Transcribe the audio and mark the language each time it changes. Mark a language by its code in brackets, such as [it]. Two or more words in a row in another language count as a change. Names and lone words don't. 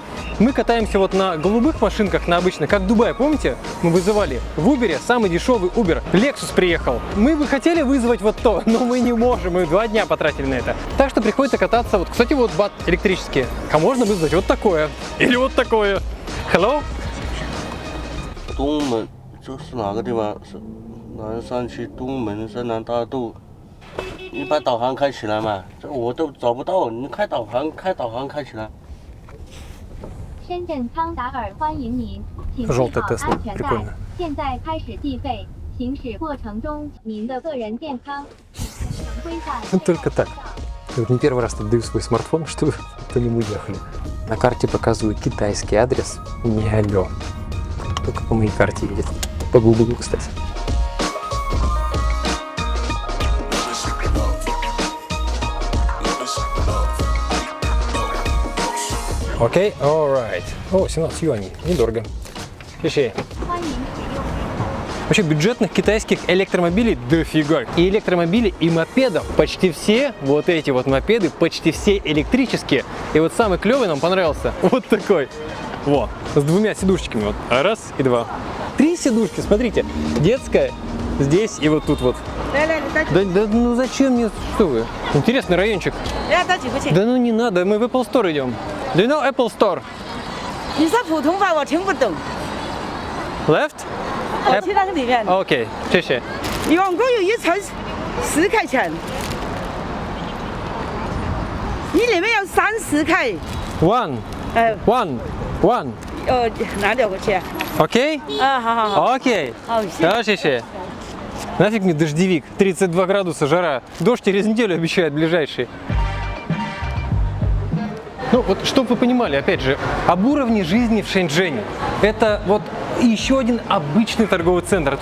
[ru] Мы катаемся вот на голубых машинках, на обычных, как в Дубае, помните? Мы вызывали в Uber самый дешевый Uber. Lexus приехал. Мы бы хотели вызвать вот то, но мы не можем. Мы 2 дня потратили на это. Так что приходится кататься. Вот, кстати, вот бат электрические. А можно вызвать вот такое. Или вот такое. [en] Hello? [zh] 东门就是哪个地方？是南山区东门深南大道。你把导航开起来嘛，这我都找不到。你开导航，开起来。深圳康达尔欢迎您，请系好 [ru] Желтая Тесла, [zh] 安全带 [ru] прикольно.。 [zh] 现在开始计费，行驶过程中您的个人健康规范。 [ru] Только так. Я вот не первый раз отдаю свой смартфон, чтобы по нему ехали. На карте показываю китайский адрес. Не алло. Только по моей карте едет. По Google, кстати. Окей, alright. О, 17 юаней. Недорого. Слушай, [zh] 欢迎使用。 [ru] вообще бюджетных китайских электромобилей дофига. И электромобили, и мопедов. Почти все вот эти вот мопеды, почти все электрические. И вот самый клевый нам понравился. Вот такой. Во, с 2 сидушечками. Вот. Раз и 2. 3 сидушки, смотрите. Детская здесь и вот тут вот. Да ну зачем мне, что вы? Интересный райончик. Да ну не надо, мы в Apple Store идем. [en] Do you know Apple Store? [zh] 你说普通话我听不懂， [en] Left? [zh] 我去那个里面， Окей, 谢谢。一共有一层10块钱，你里面有30块， [en] One, one, one. [zh] 拿2块钱。 [ru] Окей? [zh] 啊，好好好， [ru] Окей. [zh] 好，谢谢。 [ru] Да, ща. Нафиг мне дождевик, 32 градуса жара. Дождь через неделю обещают ближайший. Ну вот, чтобы вы понимали, опять же, об уровне жизни в Шэньчжэне. Это вот еще один обычный торговый центр.